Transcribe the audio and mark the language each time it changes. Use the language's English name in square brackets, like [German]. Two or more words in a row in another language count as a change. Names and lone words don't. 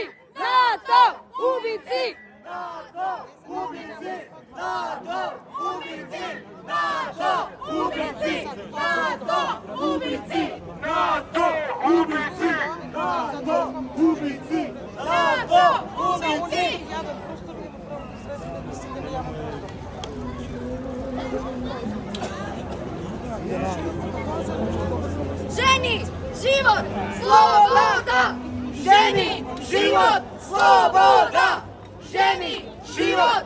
[Bulgarian] НАТО! Убийци! НАТО! Убийци! НАТО! Убийци! НАТО! Убийци! НАТО! Убийци! НАТО! Убийци! НАТО! Убийци! НАТО! Убийци! [Macedonian] Жени! Живот! Слобода! Жени! Живот! Слобода! Жени! Живот!